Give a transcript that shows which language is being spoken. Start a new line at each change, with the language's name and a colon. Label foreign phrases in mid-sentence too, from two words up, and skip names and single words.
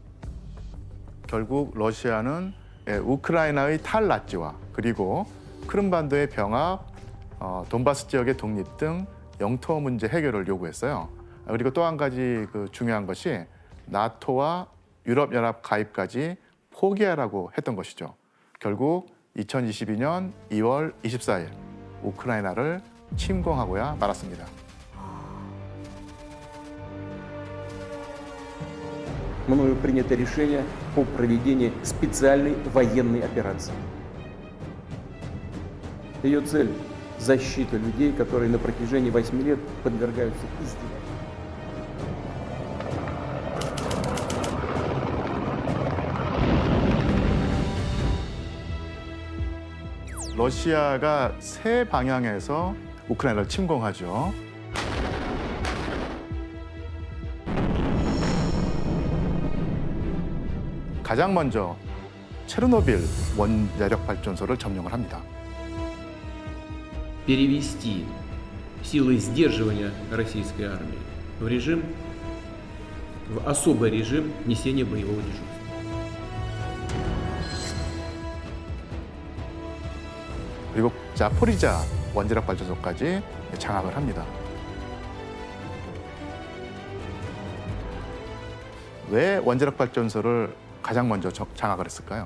Korean: 결국 러시아는 우크라이나의 탈나치와 그리고 크림반도의 병합, 돈바스 지역의 독립 등 영토 문제 해결을 요구했어요. 그리고 또 한 가지 그 중요한 것이 나토와 유럽연합 가입까지 포기하라고 했던 것이죠. 결국 2022년 2월 24일 우크라이나를 침공하고야 말았습니다.
Russian: Мною принято решение по проведению специальной военной операции. Ее цель – защита людей, которые на протяжении 8 лет подвергаются издевательствам.
Korean: 러시아가 세 방향에서 우크라이나를 침공하죠. 가장 먼저 체르노빌 원자력 발전소를 점령을 합니다.
Russian: Перевести силы сдерживания российской армии в особый режим несения боевого дежурства.
Korean: 그리고 자포리자 원자력 발전소까지 장악을 합니다. 왜 원자력 발전소를 가장 먼저 장악을 했을까요?